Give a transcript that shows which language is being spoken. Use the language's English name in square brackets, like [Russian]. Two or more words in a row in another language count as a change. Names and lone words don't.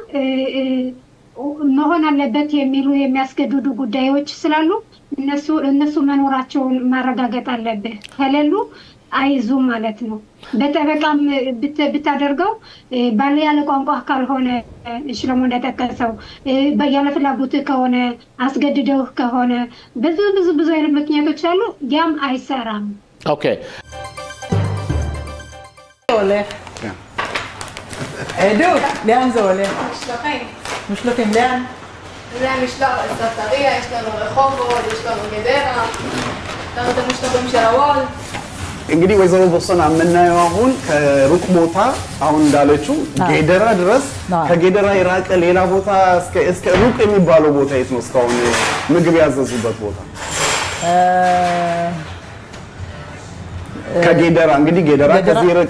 [Amharic] መሆን አለበት የሚሉ የሚያስገድዱ ጉዳዮች ስላሉ እነሱ መኖራቸውን ማረጋገጥ አለብህ። ከሌሉ አይዙም ማለት ነው። በጠበቃም ብታደርገው ባለ ያለ ቋንቋ ካልሆነ ሽለሙ እንደተከሰው ያለ ፍላጎት ከሆነ አስገድደው ከሆነ ብዙ አይነት ምክንያቶች አሉ። ያም አይሰራም። ኦኬ [Hebrew] עדות, לאן זה עולה? משלוחים. משלוחים, לאן? זה משלוח לספטריה, יש לנו רחובות, יש לנו גדרה, יש לנו את המשלוחים של הוולט. [Amharic] እንግዲህ ወይዘሮ ቦሰና የምናየው አሁን ከሩቅ ቦታ አሁን እንዳለችው ጌደራ ድረስ ከጌደራ የራቀ ሌላ ቦታ እስከ ሩቅ የሚባለው ቦታ የት ነው እስካሁን ምግብ ያዘዙበት ቦታ? ከጌደራ እንግዲህ ጌደራ ከዚህ ይርቃ